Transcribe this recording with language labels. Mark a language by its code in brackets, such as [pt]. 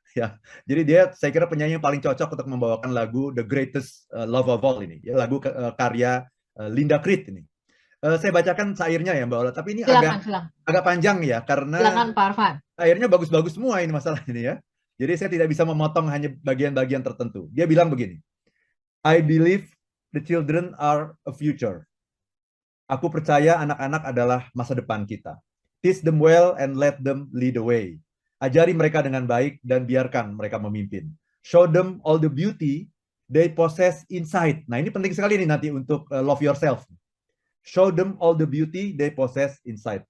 [id] Ya, jadi dia saya kira penyanyi yang paling cocok untuk membawakan lagu The Greatest Love of All ini, ya, lagu karya Linda Creed ini. Saya bacakan syairnya ya Mbak Ola, tapi ini silakan, agak silakan. agak panjang ya, karena Silakan Pak Arfan. syairnya bagus-bagus semua ini masalah ini ya. Jadi saya tidak bisa memotong hanya bagian-bagian tertentu. Dia bilang begini, [en] I believe the children are a future. [id] Aku percaya anak-anak adalah masa depan kita. [en] Teach them well and let them lead the way. [id] Ajari mereka dengan baik dan biarkan mereka memimpin. [en] Show them all the beauty they possess inside. [id] Nah, ini penting sekali nih nanti untuk love yourself. Show them all the beauty they possess inside.